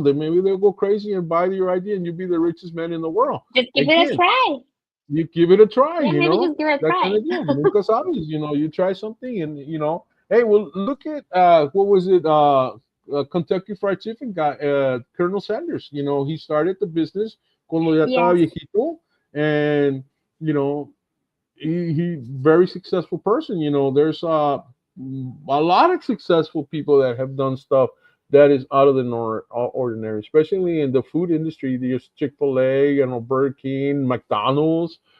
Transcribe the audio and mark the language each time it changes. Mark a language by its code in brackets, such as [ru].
[en] Maybe they'll go crazy and buy your idea, and you'll be the richest man in the world. Just give it a Again, try. you give it a try, Yeah, maybe just give it a that kind try. of deal. [es] Nunca sabes, [en] you try something, and, hey, well, look at, what was it? Kentucky Fried Chicken guy, Colonel Sanders. He started the business [es] cuando ya estaba [en] Yes. [es] viejito, [en] and you know he very successful person. There's a lot of successful people that have done stuff that is out of the ordinary, especially in the food industry. There's Chick-fil-A, Burger King, McDonald's.